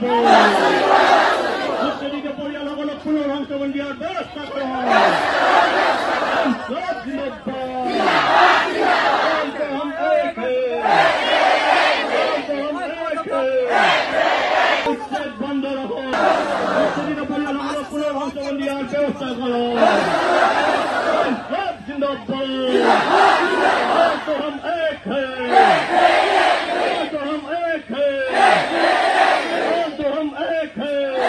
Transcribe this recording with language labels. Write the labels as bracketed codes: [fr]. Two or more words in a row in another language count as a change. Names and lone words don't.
[as] উচ্ছেদিত পৰিয়ালসকলক পুনৰ সংস্থাপন দিয়াৰ ব্যৱস্থা কৰা। উচ্ছেদ বন্ধ রাখো, উচ্ছেদিত পৰিয়ালসকলক পুনৰ সংস্থাপন দিয়াৰ ব্যৱস্থা করো। [hi] हम एक हैं, तो हम एक हैं, तो हम एक हैं।